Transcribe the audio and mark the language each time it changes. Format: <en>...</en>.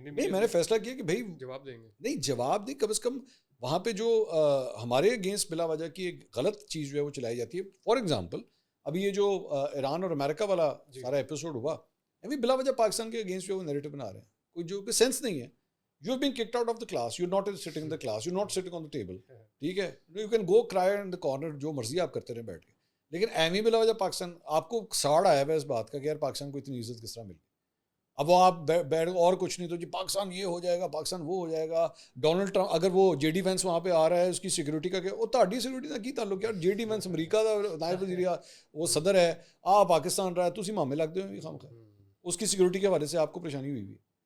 <ur>نہیں میں نے فیصلہ کیا کہ بھائی جواب دیں گے. نہیں جواب نہیں کم از کم وہاں پہ جو ہمارے اگینسٹ بلا وجہ کی ایک غلط چیز جو ہے وہ چلائی جاتی ہے. فار ایگزامپل ابھی یہ جو ایران اور امریکہ والا سارا ایپیسوڈ ہوا ابھی بلا وجہ پاکستان کے اگینسٹ جو ہے وہ نیریٹو بنا رہے ہیں. کوئی جو سینس نہیں ہے.</ur> <en>You have been kicked out of the class you not sitting in the class you not sitting on the table.</en> <ur>ٹھیک ہے</ur> <en>you can go cry in the corner</en> <ur>جو مرضی آپ کرتے رہیں بیٹھ کے. لیکن ایویں بلا وجہ پاکستان آپ کو ساڑ آیا ہوا اس بات کا کہ یار پاکستان کو اتنی عزت کس طرح ملی. اب وہ آپ بیٹھ اور کچھ نہیں تو جی پاکستان یہ ہو جائے گا پاکستان وہ ہو جائے گا. ڈونلڈ ٹرمپ اگر وہ جے ڈی وینس وہاں پہ آ رہا ہے اس کی سیکورٹی کا وہ</ur> <pa>تہاڈی سیکورٹی کا کی تعلق.</pa> <ur>یار جے ڈی وینس امریکہ کا نائب وزیر وہ صدر ہے پاکستان رہا ہے</ur> <pa>تسی مامے لگتے ہوئے</pa> <ur>خام خواہ اس کی سیکورٹی کے حوالے سے آپ کو پریشانی ہوئی ہوئی.</ur>